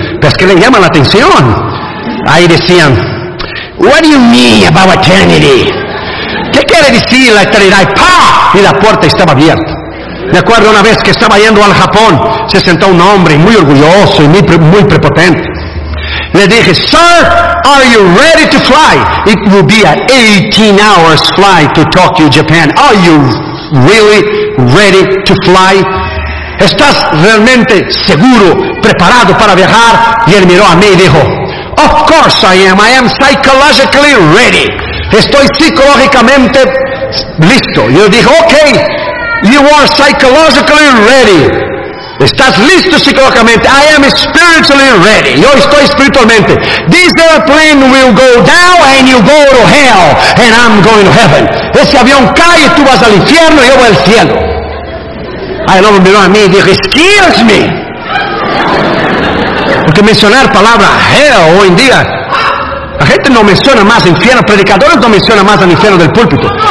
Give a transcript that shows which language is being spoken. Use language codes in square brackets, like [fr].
[es] Pero es que le llama la atención. Ahí decían, [en] What do you mean about eternity? [es] ¿Qué quiere decir la eternidad? ¡Pah! Y la puerta estaba abierta. Me acuerdo una vez que estaba yendo al Japón, se sentó un hombre muy orgulloso y muy prepotente. Le dije, [en] Sir, are you ready to fly? It will be an 18 hours flight to Tokyo, Japan. Are you really ready to fly? [es] ¿Estás realmente seguro, preparado para viajar? Y él miró a mí y dijo, [en] Of course I am. I am psychologically ready. [es] Estoy psicológicamente listo. Yo dije, [en] ok, you are psychologically ready. [es] Estás listo psicológicamente. [en] I am spiritually ready. [es] Yo estoy espiritualmente. [en] This airplane will go down and you go to hell and I'm going to heaven. [es] Ese avión cae y tú vas al infierno y yo voy al cielo. Ay, el hombre miró a mí y dijo, [en] excuse me. [es] Porque mencionar palabra hell hoy en día, la gente no menciona más infierno, predicadores no menciona más al infierno del púlpito.